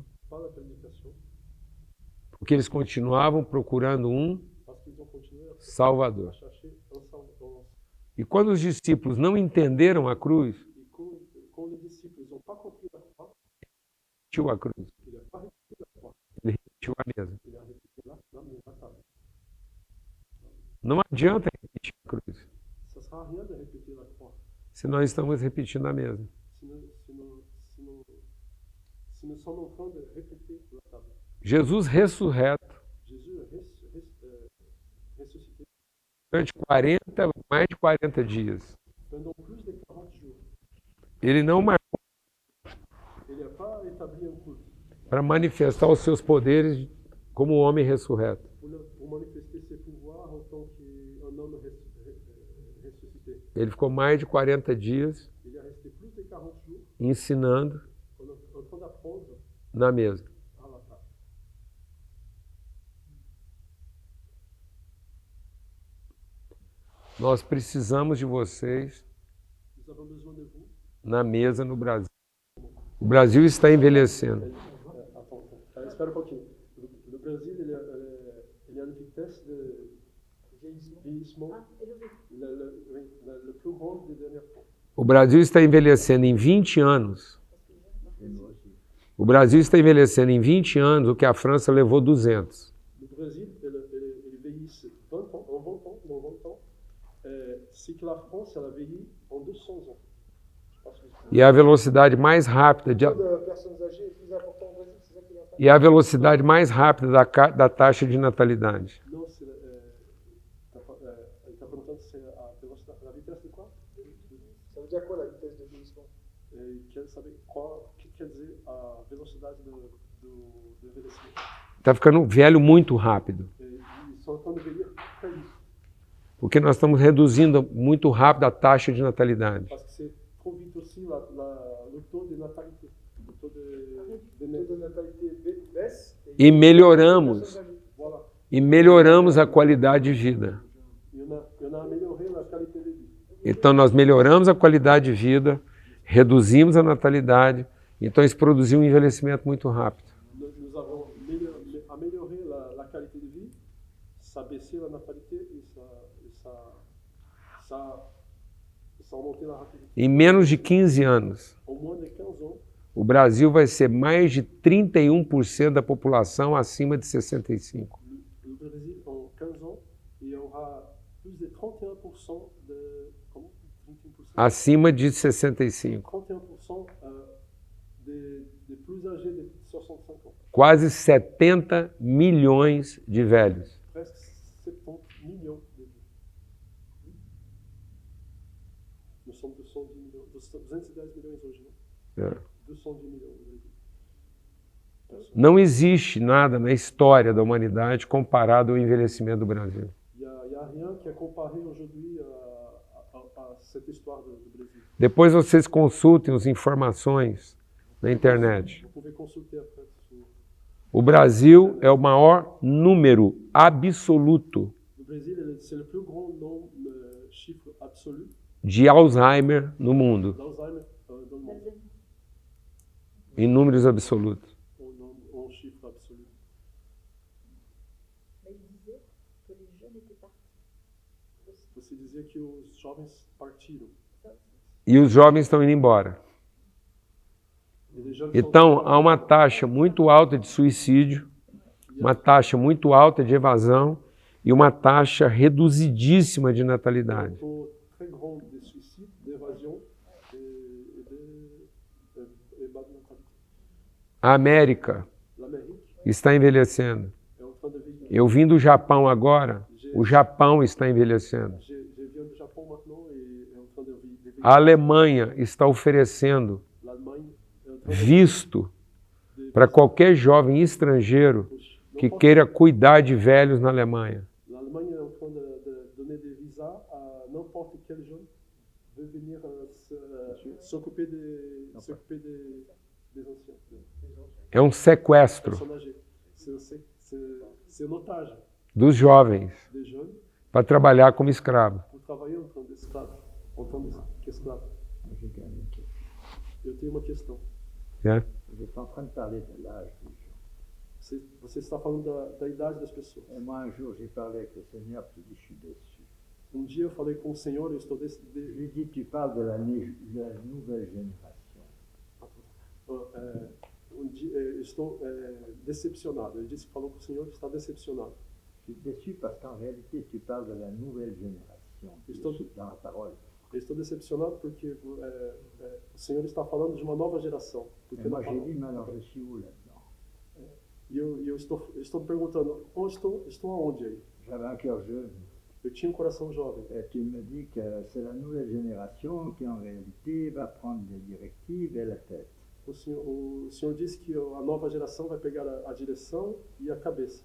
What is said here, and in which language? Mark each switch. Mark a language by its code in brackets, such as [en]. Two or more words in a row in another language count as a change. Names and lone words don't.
[fr] pas la prédication, [pt] porque eles continuavam procurando um [fr] parce qu'ils ont continué à [pt] Salvador. [fr] chercher un sauveur. [pt] E quando os discípulos não entenderam a cruz, [fr] Et quand les disciples n'ont pas compris la croix, [pt] repetiu a cruz, [fr] il n'a pas répété la croix, [pt] ele repetiu a mesa. [fr] il a répété la table. [pt] Não adianta repetir a cruz, [fr] Ça sert à rien de répéter la croix. [pt] se nós estamos repetindo a mesa. [fr] Si nous sommes en train de répéter la table. [pt] Jesus ressurreto, [fr] Jésus ressuscité [pt] durante mais de 40 dias. [fr] pendant plus de 40 jours. [pt] Ele não marcou [fr] Il n'a pas établi un culte [pt] para manifestar os seus poderes como homem ressurreto. [fr] pour manifester ses pouvoirs en tant qu'un homme ressuscité. [pt] Ele ficou mais de 40 dias [fr] Il est resté plus de 40 jours [pt] ensinando [fr] en train d'apprendre [pt] na mesa. [fr] à la table. [pt] Nós precisamos de vocês [fr] Nous avons besoin de vous. [pt] na mesa no Brasil. O Brasil está envelhecendo. Attends, espera um pouquinho. [fr] Le Brésil, il y a une vitesse de vieillissement le plus grand des derniers temps. [pt] O Brasil está envelhecendo em 20 anos. O Brasil está envelhecendo em 20 anos o que a França levou 200. [fr] Le Brésil, il vieillit 20 ans, en 20 ans, dans 20 ans, ce que la France, elle a vieilli en 200 ans. [pt] E a velocidade mais rápida da taxa de natalidade. [fr] Non, elle t'a perguntando se la vitesse de quoi? Ça veut dire quoi la vitesse de vieillissement? [pt] Quer saber o que quer dizer a velocidade do envelhecimento. Está ficando velho muito rápido. [fr] Ils sont en train de vieillir très vite. [pt] Porque nós estamos reduzindo muito rápido a taxa de natalidade. [fr] Parce que c'est trop vite aussi le taux de natalité. Le taux de natalité baisse. [pt] E melhoramos. [fr] Voilà. [pt] E melhoramos a qualidade de vida. [fr] Il y en a amélioré la qualité de vie. [pt] Então nós melhoramos a qualidade de vida, reduzimos a natalidade, então isso produziu um envelhecimento muito rápido. [fr] Nous avons amélioré la qualité de vie, ça a baissé la natalité et ça a augmenté la rapidité. [pt] Em menos de 15 anos, [fr] En moins de 15 ans, [pt] o Brasil vai ser mais de 31% da população acima de 65. [fr] le Brésil, en 15 ans, il y aura plus de 31% de... Comment? 31%? [pt] Acima de 65. [fr] 31% des plus âgés de 65 ans. [pt] Quase 70 milhões de velhos. [fr] Presque 70 millions de vies. Nous sommes 210 millions, [pt] 210 milhões hoje, né? É. 210 milhões de pessoas. Não existe nada na história da humanidade comparado ao envelhecimento do Brasil. [fr] Il y a rien qui est comparé aujourd'hui à cette histoire do Brasil. [pt] Depois vocês consultem as informações na internet. [fr] Vous pouvez consulter après sur... [pt] O Brasil é o maior número absoluto [fr] Le Brésil, c'est le plus grand nombre, chiffre absolu [pt] de Alzheimer no mundo, [fr] d'Alzheimer dans le monde. [pt] em números absolutos. [fr] En chiffre absolu. Mais il disait que les jeunes étaient partis. [pt] Você dizia que os jovens partiram. E os jovens estão indo embora. [fr] E les jeunes [pt] Então, há uma taxa muito alta de suicídio, uma taxa muito alta de evasão e uma taxa reduzidíssima de natalidade. [fr] un taux très grand de suicide, d'évasion et bas de natalité. [pt] A América [fr] L'Amérique [pt] está envelhecendo. [fr] est en train de vieillir. [pt] Eu vim do Japão agora, o Japão está envelhecendo. [fr] Je viens du Japon maintenant et est en train de vieillir. [pt] A Alemanha está oferecendo [fr] L'Allemagne est en train [pt] visto para qualquer jovem estrangeiro que queira cuidar de velhos na Alemanha. [fr] L'Allemagne est en train de donner des visas à n'importe quel jeune veut venir s'occuper des anciens, [pt] É um sequestro [fr] personnes âgées. C'est un otage [pt] dos jovens [fr] des jeunes [pt] para trabalhar como escravo. [fr] pour travailler en tant d'esclaves, en tant qu'esclaves. J'ai quand même une question. [pt] Eu tenho uma questão. Né? [fr] Vous êtes en train de parler de l'âge des gens. [pt] Você está falando da idade das pessoas. [fr] Et moi, un jour, j'ai parlé avec le Seigneur, puis je suis déçu. [pt] Um dia eu falei com o Senhor e eu estou [fr] Je lui dis, tu parles de la nouvelle génération. [pt] estou decepcionado. Ele disse que falou com o Senhor que está decepcionado. [fr] Je suis déçu parce qu'en réalité, tu parles de la nouvelle génération dans la parole. [pt] Eu estou decepcionado porque o Senhor está falando de uma nova geração. [fr] Et moi, j'ai dit, mais alors je suis où là-dedans? [pt] E eu estou me perguntando, estou aonde aí? [fr] J'avais un cœur jeune. [pt] Eu tinha um coração jovem. [fr] Et tu me dis que c'est la nouvelle génération qui, en réalité, va prendre des directives et la tête. [pt] O senhor disse que a nova geração vai pegar a direção e a cabeça.